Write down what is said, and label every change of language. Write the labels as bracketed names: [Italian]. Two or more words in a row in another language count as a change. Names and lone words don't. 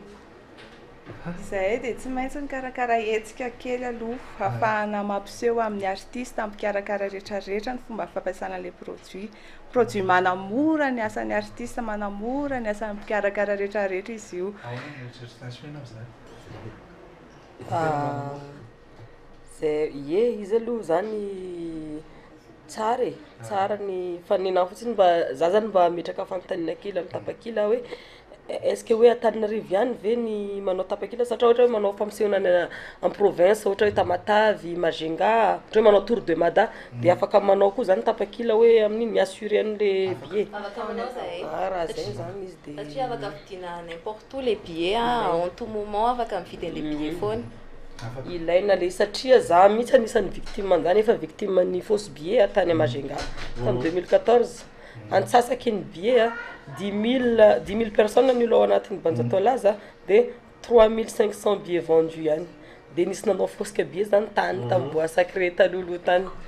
[Malagasy] izay dia tsy maintsy nikarakara hetsika kely aloha ahafahana mampiseho amin'ny artiste ampikarakara rehetrarehetra ny fomba fampiasana ilay produit manamora ny asan'ny artiste manamora ny asan'ny mpikarakara rehetrarehetra izy io zay izy aloha zany tsara ny fanena fotsiny mba za zany mba metraka fanontaniana kely amin'ny tapakila hoe [French] est-ce que [Malagasy] hoe Antananarivo ihany ve ny manao tapakila satria ohatra hoe manao fampisehoana [French] en province [Malagasy] ohatra hoe Tamatavy, Majunga, ohatra hoe manao Tour de Mada dia afaka manao koa zany tapakila hoe amin'iny miassurer an'le billet. Afaka manao zay. Raha zay zany izy dia satria afaka vidina [French] n'importe où les billets en tout moment [Malagasy] afaka mividy [French] les billets [Malagasy] foana. Ilaina le satria za mihitsy anisan'ny victime an'izany efa victime ny [French] fausse billet [Malagasy] tany Majunga tamin'ny 2014 antsasaky ny billet 10 000 personnes ny olo ao anatin'ny Banjatolaza dia 3500 [French] billets vendus [Malagasy] ihany dia nisy nanao [French] fausse billet [Malagasy] zany tany tamin'ny Bois Sacré talolo tany